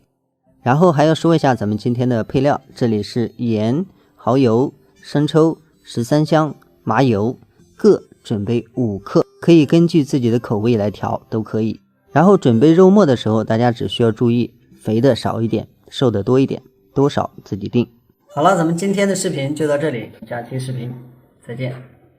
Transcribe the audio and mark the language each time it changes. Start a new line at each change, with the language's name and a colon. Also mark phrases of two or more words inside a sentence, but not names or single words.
Chinese: 然後還要說一下咱們今天的配料，這裡是鹽、蠔油、生抽、13香、麻油，各準備5克，可以根據自己的口味來調，都可以。然後準備肉末的时候，大家只需要注意肥的少一点，瘦的多一点，多少自己定。好了，咱們今天的视頻就到這裡，下期視頻再見。